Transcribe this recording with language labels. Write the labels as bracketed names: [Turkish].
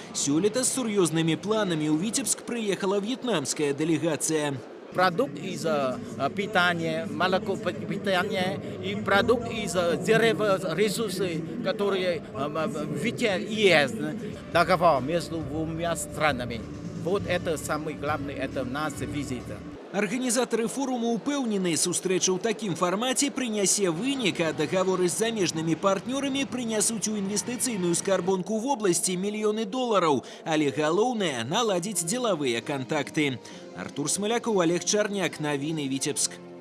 [Belarusian] Сёлета з сур'ёзнымі планамі ў Віцебск прыехала в'етнамская делегация. [Russian] Продукт из питания, молоко питания и продукт из дерева, ресурсы, которые ветер есть. Договор между двумя странами. Вот это самое главное, это наша визита. [Belarusian] Арганізатары форуму упэўнены, сустрэча ў такім фармаце прынясе вынік, а дагаворы з замежнымі партнёрамі прынясуць у інвестыцыйную скарбонку вобласці мільёны долараў. Але галоўнае – наладзіць дзелавыя кантакты. Артур Смыляков, Олег Чарняк, навіны Віцебск.